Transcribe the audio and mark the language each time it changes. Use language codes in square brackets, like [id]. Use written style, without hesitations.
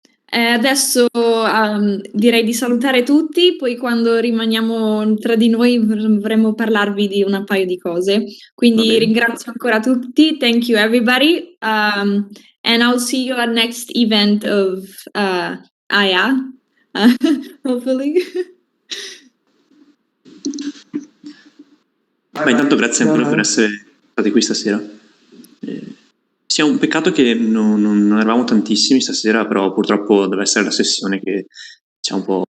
[it] Adesso direi di salutare tutti, poi quando rimaniamo tra di noi vorremmo parlarvi di un paio di cose. Quindi ringrazio ancora tutti, [en] thank you everybody, and I'll see you at next event of AIA, hopefully. [it] Ma intanto grazie ancora per essere stati qui stasera. Sia un peccato che non eravamo tantissimi stasera, però purtroppo deve essere la sessione che c'è un po'.